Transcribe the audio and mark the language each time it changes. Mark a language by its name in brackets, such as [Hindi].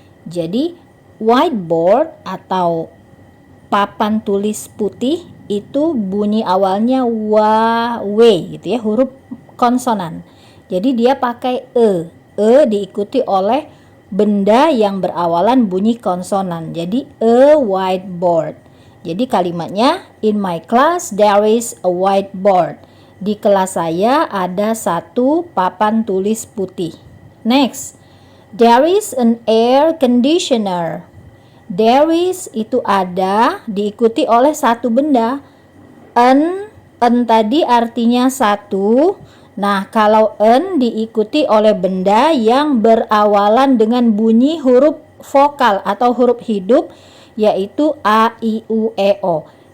[Indonesian] Jadi whiteboard atau papan tulis putih itu bunyi awalnya wa, w gitu ya, huruf konsonan. Jadi dia pakai diikuti oleh benda yang berawalan bunyi konsonan. Jadi a whiteboard. Jadi kalimatnya [English] in my class there is a whiteboard. [Indonesian] Di kelas saya ada satu papan tulis putih. [English] Next, there is an air conditioner. There is [Indonesian] itu ada, diikuti oleh satu benda. An tadi artinya satu. Nah, kalau an diikuti oleh benda yang berawalan dengan bunyi huruf vokal atau huruf hidup, yaitu A, I, U, E, O.